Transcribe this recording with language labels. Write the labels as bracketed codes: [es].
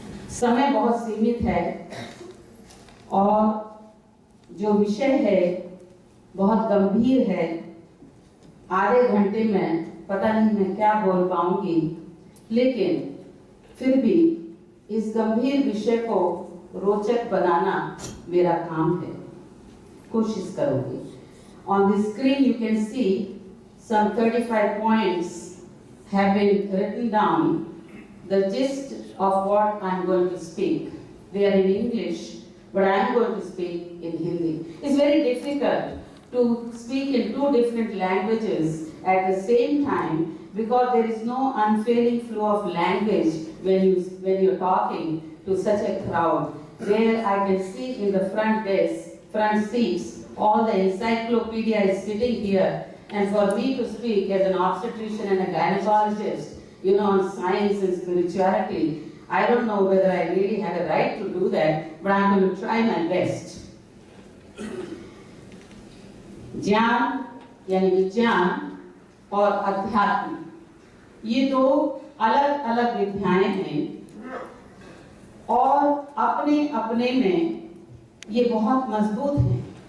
[hi] समय बहुत सीमित है और जो विषय है बहुत गंभीर है। आधे घंटे में पता नहीं मैं क्या बोल पाऊंगी, लेकिन फिर भी इस गंभीर विषय को रोचक बनाना मेरा काम है, कोशिश करूंगी। [en] On the screen you can see some 35 points have been written down, the gist of what I am going to speak. They are in English, but I am going to speak in Hindi. It's very difficult to speak in two different languages at the same time because there is no unfailing flow of language when you're talking to such a crowd. There I can see in the front seats, all the encyclopedia is sitting here, and for me to speak as an obstetrician and a gynecologist, on science and spirituality, I don't know whether I really have a right to do that, but I'm going to try my best. [hi] ज्ञान यानी विज्ञान और अध्यात्म, ये दो अलग अलग विद्याएं हैं और अपने अपने में ये बहुत मजबूत हैं।